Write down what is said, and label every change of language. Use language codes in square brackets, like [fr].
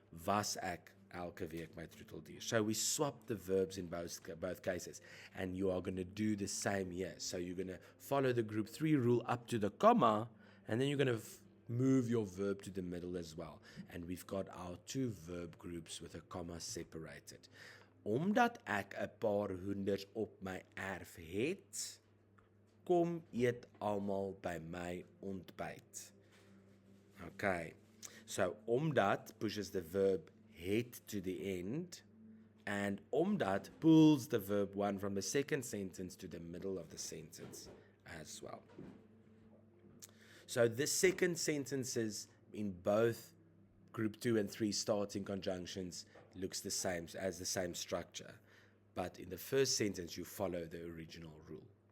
[af] Was ek elke week my troeteldier. [en] So we swapped the verbs in both cases, and you are going to do the same here. So you're going to follow the group 3 rule up to the comma, and then you're going to move your verb to the middle as well. And we've got our 2 verb groups with a comma separated. [af] Omdat ek 'n paar hoenders op my erf het, kom eet almal by my ontbyt. [en] Okay, so omdat pushes the verb het to the end, and omdat pulls the verb 1 from the second sentence to the middle of the sentence as well. So the second sentences in both group 2 and 3 starting conjunctions looks the same, as the same structure, but in the first sentence you follow the original rule.